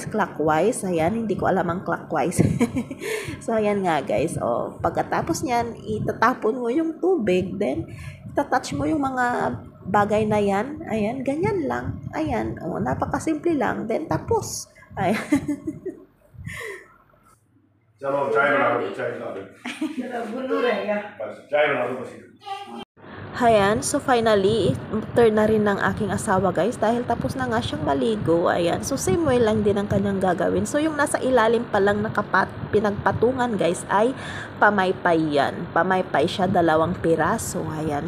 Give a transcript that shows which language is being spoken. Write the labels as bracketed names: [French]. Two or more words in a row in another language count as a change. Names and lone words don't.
[Filipino] Ayan, hindi ko alam ang clockwise. So ayan nga guys, pagkatapos nyan, itatapon mo yung tubig, then itatouch mo yung mga bagay na yan. Ayan, ganyan lang. Ayan, napakasimple lang, then tapos. Ayan. [Hindi] चलो चाय बना दो चाय बना दो बस चाय बना दो बस [Filipino] Ayan, so finally, turn na rin ng aking asawa guys, dahil tapos na nga siyang maligo. Ayan, so same way lang din ang kanyang gagawin. So yung nasa ilalim pa lang pinagpatungan guys ay pamaypay yan. Pamaypay siya, 2 piraso. Ayan.